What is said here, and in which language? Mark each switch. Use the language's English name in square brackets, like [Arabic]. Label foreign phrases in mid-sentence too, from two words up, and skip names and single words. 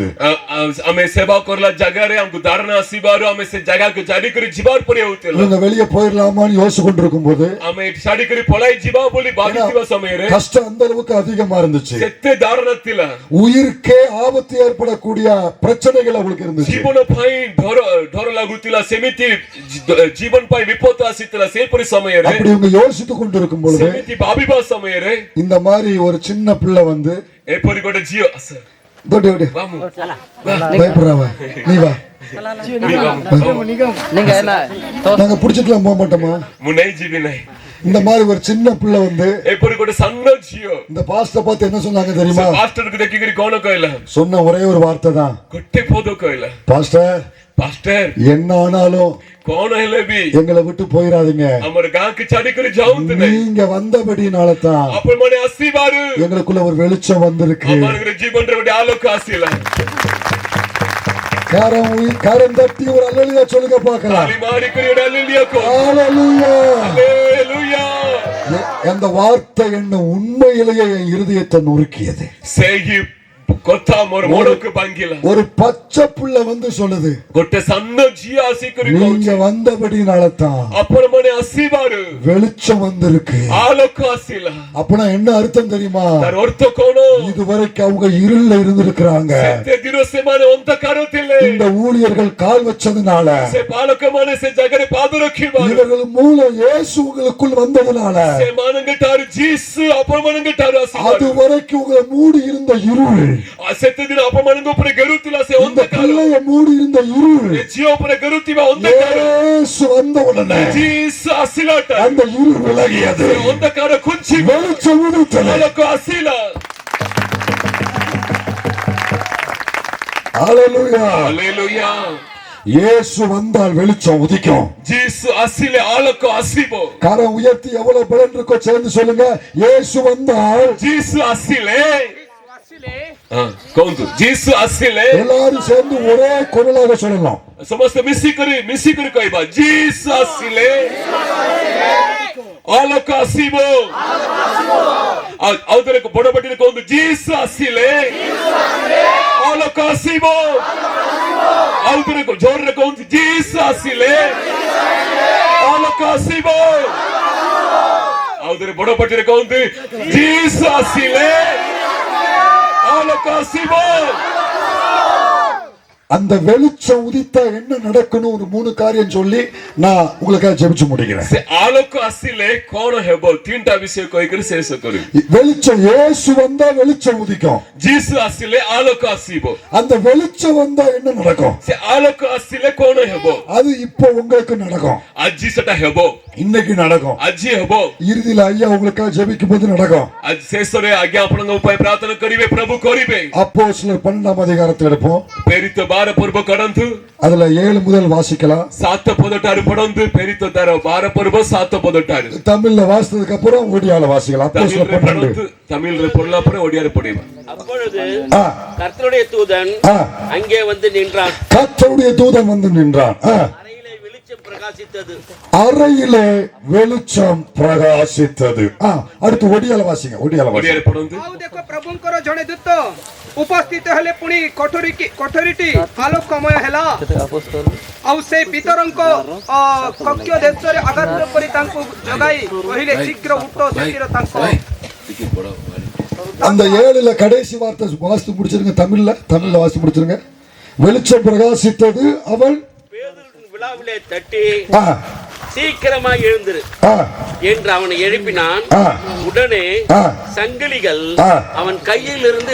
[Odia] ଆମେ ସେବା କରଲା ଜାଗାରେ ଆମକୁ ଧାରଣା ଆସିବାରୁ ଆମେ ସେ ଜାଗାକୁ ଛାଡି କରି ଯିବାର ପରି ହଉଥିଲା [Tamil] இவங்க வெளியே போயிடலாமான்னு யோசிச்சு கொண்டிருக்கும் போது [Odia] ଆମେ ଏଠି ଛାଡି କରି ପଳାଇ ଯିବା ବୋଲି ଭାବିଥିବା ସମୟରେ [Tamil] கஷ்டம் அந்த அளவுக்கு அதிகமா இருந்துச்சு. [Odia] ସେତେ ଧାରଣା ଥିଲା [Tamil] உயிருக்கே ஆபத்து ஏற்படக்கூடிய பிரச்சனைகள் அவங்களுக்கு இருந்துச்சு. [Odia] ଜୀବନ ପାଇଁ ଡର ଲାଗୁଥିଲା ସେମିତି ଜୀବନ ପାଇଁ ବିପଦ ଆସିଥିଲା ସେପରି ସମୟରେ [Tamil] அப்படி இவங்க யோசித்து கொண்டிருக்கும் பொழுது [Odia] ସେମିତି ଭାବିବା ସମୟରେ [Tamil] இந்த மாதிரி ஒரு சின்ன பிள்ளை வந்து [Odia] ଏପରି ଗୋଟେ ଝିଅ [Tamil] பயப்படுறாவ நீ வா நாங்க புடிச்சிட்டுலாம் போக மாட்டோமா? [Odia] ମୁଁ ନେଇ ଯିବି ନାହିଁ [Tamil] இந்த மாதிரி ஒரு சின்ன பிள்ளை வந்து [Odia] ଏପରି ଗୋଟେ ସାନ ଝିଅ [Tamil] இந்த பாஸ்டர் பார்த்து என்ன சொன்னாங்க தெரியுமா? [Odia] ପାଷ୍ଟରକୁ ଦେଖିକରି କଣ କହିଲା [Tamil] சொன்ன ஒரே ஒரு வார்த்தை தான், [Odia] ଗୋଟେ ପଦ କହିଲା [Tamil] பாஸ்டர் [Odia] ପାଷ୍ଟର [Tamil] என்ன ஆனாலும் [Odia] କଣ ହେଲେ ବି [Tamil] எங்களை விட்டு போயிடாதீங்க. [Odia] ଆମର ଗାଁକୁ ଛାଡିକରି ଯାଆନ୍ତୁ ନାହିଁ [Tamil] நீங்க வந்தபடினால தான் [Odia] ଆପଣମାନେ ଆସିବାରୁ [Tamil] எங்களுக்குள்ள ஒரு வெளிச்சம் வந்திருக்கு. [Odia] ଆମମାନଙ୍କର ଜୀବନରେ ଗୋଟେ ଆଲୋକ ଆସିଲା [Tamil] கரம் தட்டி ஒரு அல்லேலூயா சொல்லுங்க பார்க்கலாம். [Odia] ତାଳି ମାରିକରି ଗୋଟେ ହାଲେଲୁୟା କହ [Tamil] அல்லேலூயா. [Odia] ହାଲେଲୁୟା [Tamil] அந்த வார்த்தை என்ன உண்மையிலேயே என் இருதயத்தை நொறுக்கியது. [Odia] ସେହି କଥା ମୋର ମନକୁ ଭାଙ୍ଗିଲା [Tamil] ஒரு பச்சை புள்ள வந்து சொல்லுது, [Odia] ଗୋଟେ ସାନ ଝିଅ ଆସିକରି [Tamil] நீங்க வந்தபடினால தான் [Odia] ଆପଣମାନେ ଆସିବାରୁ [Tamil] வெளிச்சம் வந்திருக்கு. [Odia] ଆଲୋକ ଆସିଲା [Tamil] அப்பனா என்ன அர்த்தம் தெரியுமா? [Odia] ତାର ଅର୍ଥ କଣ [Tamil] இதுவரைக்கும் அவங்க இருள்ல இருந்திருக்கிறாங்க. [Odia] ସେତେ ଦିନ ସେମାନେ ଅନ୍ଧକାର ଥିଲେ [Tamil] இந்த ஊழியர்கள் கால் வச்சதுனால [Odia] ସେ ବାଳକମାନେ ସେ ଜାଗାରେ ପାଦ ରଖିବାରୁ [Tamil] இவர்கள் மூலம் இயேசு உங்களுக்குள் வந்ததுனால [Odia] ସେମାନଙ୍କ ଠାରୁ ଯୀଶୁ ଆପଣମାନଙ୍କ ଠାରୁ [Tamil] அது [Odia] ଆସିବାରୁ [Tamil] வரைக்கும் உங்களை மூடி இருந்த இருள், [Odia] ସେତେ ଦିନ ଆପଣମାନଙ୍କ ଉପରେ ଘେରୁଥିଲା ସେ [Tamil] இந்த [Odia] ଅନ୍ଧକାର [Tamil] பிள்ளைய மூடி இருந்த இருள் [Odia] ଏ ଝିଅ ଉପରେ ଘେରୁଥିବା ଅନ୍ଧକାର [Tamil] இயேசு வந்த உடனே [Odia] ଯୀଶୁ ଆସିଲା [Tamil] அந்த இருள் விலகியது, [Odia] ସେ ଅନ୍ଧକାର ଖୁଞ୍ଚି [Tamil] வெளிச்சம் உதித்தது. [Odia] ଆଲୋକ ଆସିଲା [Tamil] அல்லேலூயா. [Odia] ହାଲେଲୁୟା [Tamil] இயேசு வந்தால் வெளிச்சம் உதிக்கும். [Odia] ଯୀଶୁ ଆସିଲେ ଆଲୋକ ଆସିବ [Tamil] கரம் உயர்த்தி எவ்வளவு பலன் இருக்கோ சேர்ந்து சொல்லுங்க, இயேசு வந்தால். [Odia] ଯୀଶୁ ଆସିଲେ କୁହନ୍ତୁ ଯୀଶୁ ଆସିଲେ [Tamil] எல்லாரும் சேர்ந்து ஒரே குரலாக சொல்லலாம். [Odia] ସମସ୍ତେ ମିଶିକରି କହିବା ଯୀଶୁ ଆସିଲେ ଆଲୋକ ଆସିବ ଆଉ ଥରେ ବଡ ପାଟିରେ କୁହନ୍ତୁ ଯୀଶୁ ଆସିଲେ ଆଲୋକ ଆସିବ ଆଉ ଥରେ ଜୋରରେ କୁହନ୍ତୁ ଯୀଶୁ ଆସିଲେ ଆଲୋକ ଆସିବ ଆଉ ଥରେ ବଡ ପାଟିରେ କୁହନ୍ତୁ ଯୀଶୁ ଆସିଲେ ଆଲୋକ ଆସିବ [Tamil] அந்த வெளிச்சம் உதித்தா என்ன நடக்கணும் ஒரு 3 காரியம் சொல்லி நான் உங்களுக்காக ஜெபிச்சு முடிக்கிறேன். [Odia] ସେ ଆଲୋକ ଆସିଲେ କଣ ହେବ ତିନିଟା ବିଷୟ କହିକରି ଶେଷ କରିବି. [Tamil] வெளிச்சம் இயேசு வந்தா வெளிச்சம் உதிக்கும். [Odia] ଯୀଶୁ ଆସିଲେ ଆଲୋକ ଆସିବ. [Tamil] அந்த வெளிச்சம் வந்தா என்ன நடக்கும்? [Odia] ସେ ଆଲୋକ ଆସିଲେ କଣ ହେବ? [Tamil] அது இப்போ உங்களுக்கு நடக்கும். [Odia] ଆଜି ସେଟା ହେବ. [Tamil] இன்னைக்கு நடக்கும். [Odia] ଆଜି ହେବ. [Tamil] இறுதியில் ஐயா உங்களுக்காக ஜெபிக்கும் போது நடக்கும். [Odia] ଆଜି ଶେଷରେ ଆଜ୍ଞା ଆପଣଙ୍କ ପାଇଁ ପ୍ରାର୍ଥନା କରିବେ, ପ୍ରଭୁ କରିବେ. [Tamil] அப்போஸ்தலர் 12ஆம் அதிகாரத்தை எடுப்போம். [Odia] ପ୍ରେରିତ 12 ପର୍ବ କରନ୍ତୁ. [Tamil] அதுல 7 முதல் வாசிக்கலாம். [Odia] 7 ପଦଠାରୁ ପଢନ୍ତୁ. ପ୍ରେରିତ ତାର 12 ପର୍ବ 7 ପଦଠାରୁ. [Tamil] தமிழ்ல வாசித்ததுக்கு அப்புறம் ஒடியால வாசிக்கலாம். அப்போஸ்தலர் 12. தமிழ்ல பொருளா அப்புறம் ஒடியால படிங்க. அப்பொழுது கர்த்தருடைய தூதன் அங்கே வந்து நின்றான். கர்த்தருடைய தூதன் வந்து நின்றான். அறையிலே வெளிச்சம் பிரகாசித்தது. அறையிலே வெளிச்சம் பிரகாசித்தது. அடுத்து ஒடியால வாசிங்க. ஒடியால [Odia] ପଢନ୍ତୁ. ଆଉ ଦେଖ ପ୍ରଭୁଙ୍କର ଜଣେ ଦୂତ ଉପସ୍ଥିତ ହେଲେ ପୁଣି କୋଠରୀଟି ଆଲୋକମୟ ହେଲା ଆଉ ସେ ପିତରଙ୍କ କକ୍ଷ ଦେଶରେ ଆଘାତ କରି ତାଙ୍କୁ ଜଗାଇ କହିଲେ ଶୀଘ୍ର ଉଠ ଶୀଘ୍ର ତାଙ୍କ [Tamil] அந்த 7ல கடைசி வார்த்தை வாசித்து முடிச்சிருங்க. தமிழ்ல வாசித்து முடிச்சிருங்க. வெளிச்சம் பிரகாசித்தது. அவள் பேதுருவின் விழாவிலே தட்டி சீக்கிரமாய் எழுந்திரு என்று அவனை எழுப்பினான். உடனே சங்கிலிகள் அவன் கையில் இருந்து